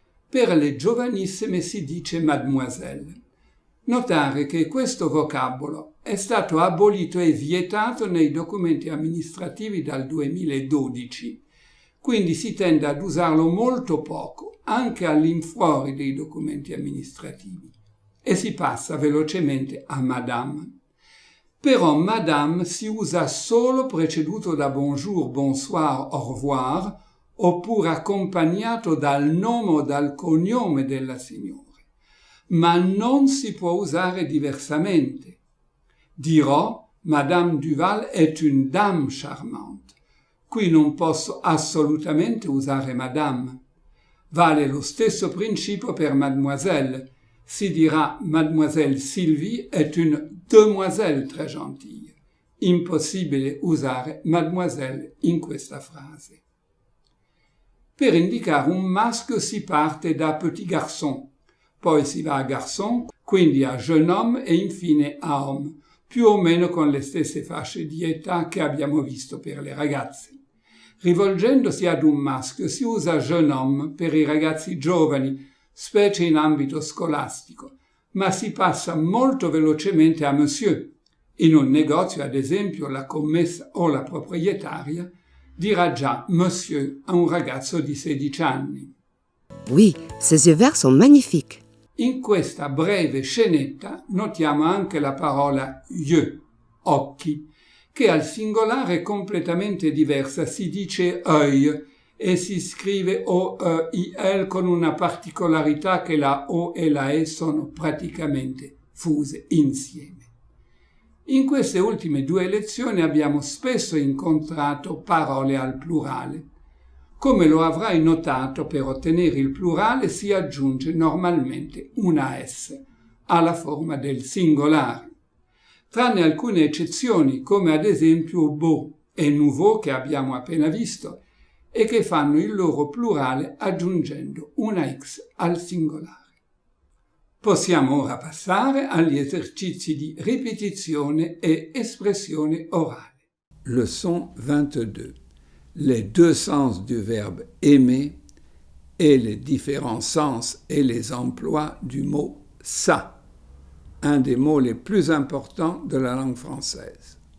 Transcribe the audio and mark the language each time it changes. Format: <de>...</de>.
<it>Per le giovanissime si dice mademoiselle. Notare che questo vocabolo è stato abolito e vietato nei documenti amministrativi dal 2012, quindi si tende ad usarlo molto poco, anche all'infuori dei documenti amministrativi, e si passa velocemente a madame. Però madame si usa solo preceduto da bonjour, bonsoir, au revoir, oppure accompagnato dal nome o dal cognome della signora, ma non si può usare diversamente. Dirò,</it> <fr>Madame Duval est une dame charmante.</fr> <it>Qui non posso assolutamente usare madame. Vale lo stesso principio per mademoiselle. Si dirà</it> <fr>Mademoiselle Sylvie est une demoiselle très gentille.</fr> <it>Impossibile usare mademoiselle in questa frase. Per indicare un maschio si parte da petit garçon, poi si va a garçon, quindi a jeune homme e infine a homme, più o meno con le stesse fasce di età che abbiamo visto per le ragazze. Rivolgendosi ad un maschio si usa jeune homme per i ragazzi giovani, specie in ambito scolastico, ma si passa molto velocemente a monsieur. In un negozio, ad esempio, la commessa o la proprietaria dirà già monsieur a un ragazzo di 16 anni.</it> <fr>Oui, ses yeux verts sont magnifiques.</fr> <it>In questa breve scenetta notiamo anche la parola yeux, occhi, che al singolare è completamente diversa, si dice œil e si scrive O-E-I-L con una particolarità che la O e la E sono praticamente fuse insieme. In queste ultime 2 lezioni abbiamo spesso incontrato parole al plurale. Come lo avrai notato, per ottenere il plurale si aggiunge normalmente una S alla forma del singolare. Tranne alcune eccezioni, come ad esempio beau e nouveau che abbiamo appena visto, e che fanno il loro plurale aggiungendo una X al singolare. Possiamo ora passare agli esercizi di ripetizione e espressione orale.</it> <fr>Leçon 22. Les deux sens du verbe aimer et les différents sens et les emplois du mot ça, un des mots les plus importants de la langue française.</fr>